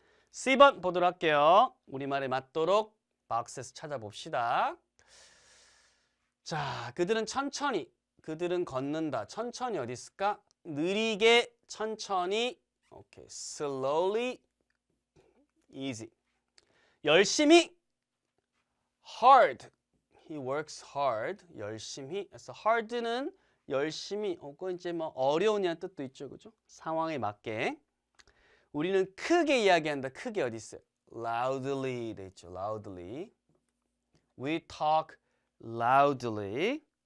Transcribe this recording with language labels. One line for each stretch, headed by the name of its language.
Korean: C번 보도록 할게요. 우리말에 맞도록 박스에서 찾아봅시다. 자, 그들은 천천히, 그들은 걷는다. 천천히 어디 있을까? 느리게, 천천히, 오케이, slowly, easy. 열심히,
English: hard, he works hard, 열심히.
Korean: 그래서 hard는 열심히, 그건 이제 뭐 어려운이라는 뜻도 있죠, 그죠? 상황에 맞게. 우리는 크게 이야기한다. 크게 어디 있어요? loudly 돼 있죠. loudly.
English: We talk loudly.